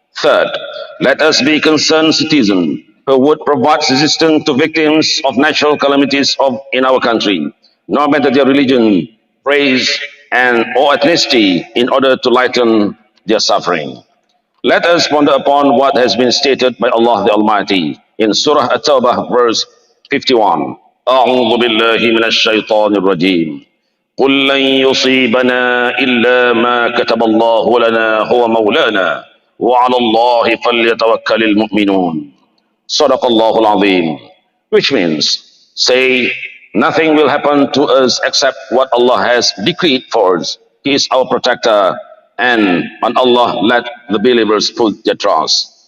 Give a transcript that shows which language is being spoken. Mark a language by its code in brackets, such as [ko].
[en] Third, let us be concerned citizens who would provide assistance to victims of natural calamities in our country, no matter their religion, race, and or ethnicity in order to lighten their suffering. Let us ponder upon what has been stated by Allah the Almighty in Surah At-Tawbah verse 51. [ar] أعوذ بالله من الشيطان الرجيم قل لن يصيبنا إلا ما كتب الله لنا هو مولانا وعلى الله فليتوكل المؤمنون. Sadaqallahul Azim, [en] which means, say, nothing will happen to us except what Allah has decreed for us. He is our protector, and on Allah let the believers put their trust.